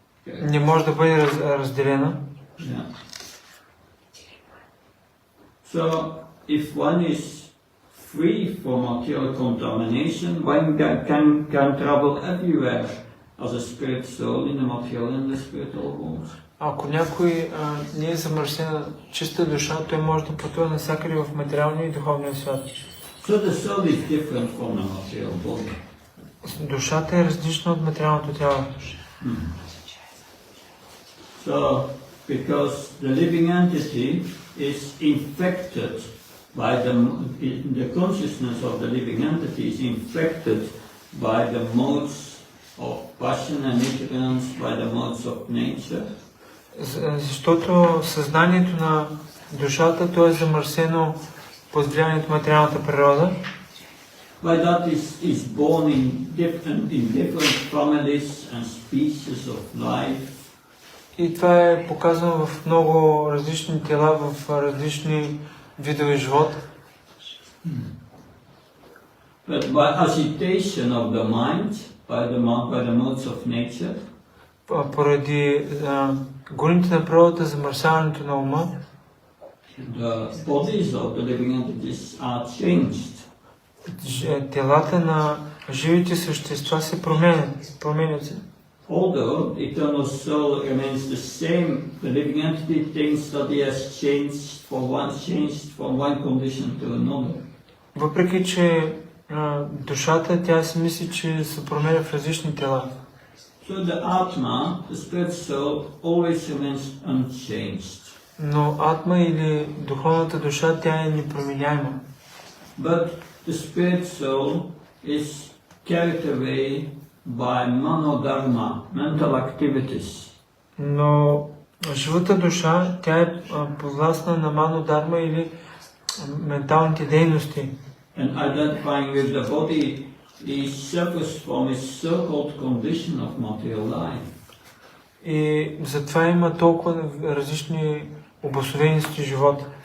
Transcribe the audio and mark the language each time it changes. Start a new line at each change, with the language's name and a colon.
Bulgarian: Не може да бъде разделена. Yeah.
English: So, if one is free from material contamination, one can travel everywhere as a spirit soul in the material and the spiritual world.
Bulgarian: Ако някой не е замърсена чиста душа, той може да пътува навсякъде в материалния и духовния свят.
English: So the soul is different from the material body.
Bulgarian: Душата е различна от материалното тяло.
English: So, because the living entity is infected by the consciousness of the living entity is infected by the modes of passion and ignorance, by the modes of nature.
Bulgarian: Защото съзнанието на душата, то е замърсено под влиянието на материалната природа.
English: By that is born in different families and species of life.
Bulgarian: И това е показано в много различни тела, в различни видове живот.
English: But by agitation of the mind, by the modes of nature,
Bulgarian: поради гоните на природата, замърсяването на ума,
English: the bodies of the living entities are changed.
Bulgarian: Телата на живите същества се променят се.
English: Although eternal soul remains the same, the living entity thinks that he has changed from one condition to another.
Bulgarian: Въпреки че душата, тя си мисли, че се променя в различни тела.
English: So the Atma, the spirit soul, always remains unchanged.
Bulgarian: Но атма или духовната душа, тя е непроменяема.
English: But the spirit soul is carried away by manodharma, mental activities.
Bulgarian: Но живата душа, тя е подвластна на манодharma или менталните дейности.
English: And identifying with the body, he suffers from his so-called condition of material life.
Bulgarian: И затова има толкова различни обособености живота.